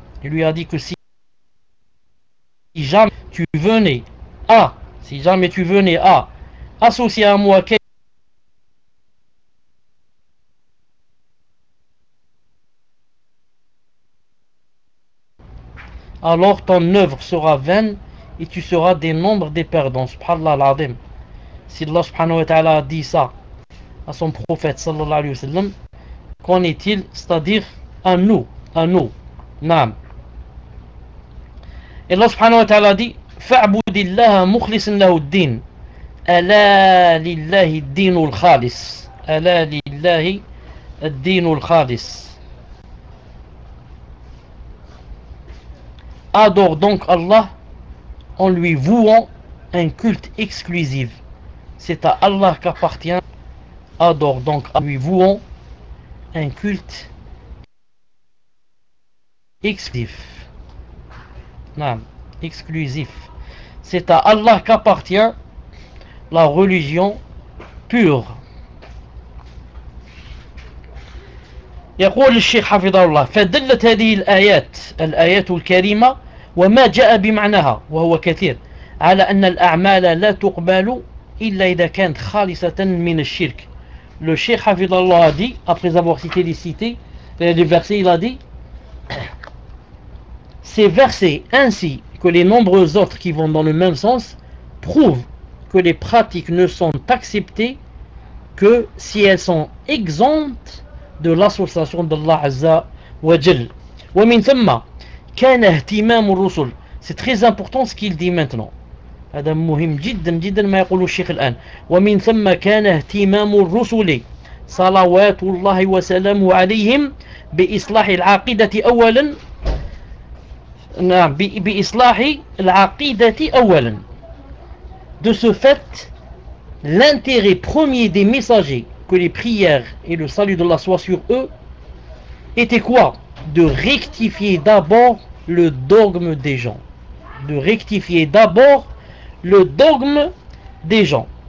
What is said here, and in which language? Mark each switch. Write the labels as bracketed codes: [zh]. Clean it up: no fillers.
[fr] Il lui a dit que si jamais tu venais à, si jamais tu venais à associer à moi alors ton œuvre sera vaine et tu seras des nombres des perdants. Subhanallah al-Azim. si Allah subhanahu wa ta'ala a dit ça à son prophète sallallahu alayhi wa sallam, qu'en est-il, c'est-à-dire à nous, naam. Et Allah subhanahu wa ta'ala dit, [ar] فَعْبُدِ اللَّهَ مُخْلِصٍ لَهُ الدِّينِ أَلَا لِلَّهِ الدِّينُ الْخَالِصِ أَلَا لِلَّهِ الدِّينُ الْخَالِصِ. [fr] Adore donc Allah en lui vouant un culte exclusif. C'est à Allah qu'appartient. Adore donc en lui vouant un culte exclusif. Non, exclusif. C'est à Allah qu'appartient la religion pure. [ar] يقول الشيخ حفظه الله فدلت هذه الآيات الآيات الكريمة وما جاء بمعناها وهو كثير على أن الأعمال لا تقبل إلا إذا كانت خالصة من الشرك. [fr] Le Cheikh Hafidallah a dit, après avoir cité les cités, les versets, il a dit, ces versets ainsi que les nombreux autres qui vont dans le même sens prouvent que les pratiques ne sont acceptées que si elles sont exemptes de l'association d'Allah Azza wa Jal. [ar] Wa min thumma كان اهتمام الرسل. [fr] C'est très important ce qu'il dit maintenant. [ar] هذا مهم جدا جدا ما يقوله الشيخ الآن. ومن ثم كان اهتمام الرسل صلوات الله وسلامه عليهم بإصلاح العقيدة أولا. نعم بإصلاح العقيدة أولا. [fr] De ce fait, l'intérêt premier des messagers que les prières et le salut de Allah soient sur eux était quoi? De rectifier d'abord le dogme des gens. De rectifier d'abord le dogme des gens.